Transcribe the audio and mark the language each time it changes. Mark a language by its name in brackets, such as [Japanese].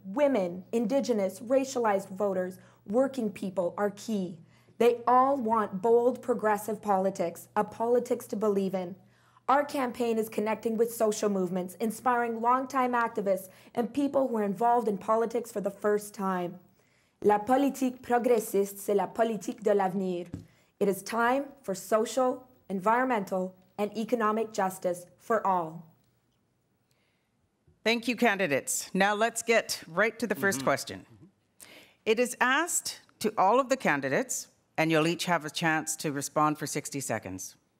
[English] Women, Indigenous, racialized voters, working people are key. They all want bold, progressive politics, a politics to believe in. Our campaign is connecting with social movements, inspiring longtime activists and people who are involved in politics for the first time. [French] La politique progressiste, c'est la politique de l'avenir. [English] It is time for social, environmental, and economic justice for all. Thank you, candidates. Now let's get right to the first question. It is asked to all of the candidates, and you'll each have a chance to respond for 60 seconds.